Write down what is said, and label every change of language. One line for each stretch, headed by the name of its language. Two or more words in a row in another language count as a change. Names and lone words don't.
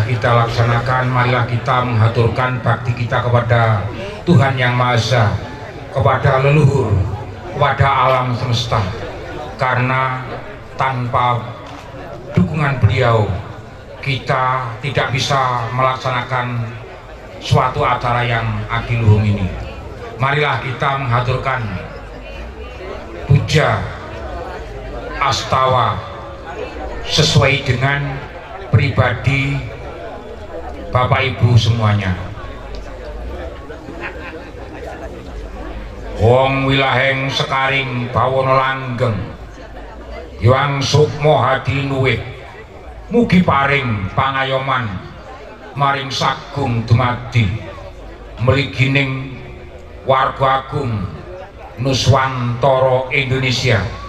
Indonesian: kita laksanakan, marilah kita mengaturkan bakti kita kepada Tuhan Yang Maha Esa, kepada leluhur, kepada alam semesta, karena tanpa dukungan beliau kita tidak bisa melaksanakan suatu acara yang adiluhung ini. Marilah kita mengaturkan puja astawa sesuai dengan pribadi Bapak Ibu semuanya.
Javanese: Wong wilaheng sekaring bawono langgeng, Hyang sukmo hadi nuwih, mugi paring pangayoman maring sagung dumadi mligining warga agung Nuswantara Indonesia.